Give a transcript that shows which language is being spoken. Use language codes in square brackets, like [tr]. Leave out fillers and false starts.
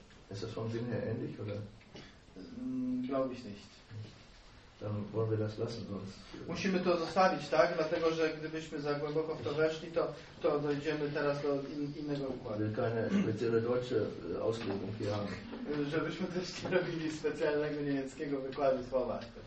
[de] Ist das vom Sinn her ähnlich, oder? Glaube ich nicht. Dann wollen wir das lassen, sonst... [pl] Musimy to zostawić, tak? Dlatego, że gdybyśmy za głęboko w to weszli, to dojdziemy teraz do innego układu. [de] Wir keine spezielle deutsche Auslegung hier haben. [pl] Żebyśmy też nie robili specjalnego niemieckiego wykładu słowa.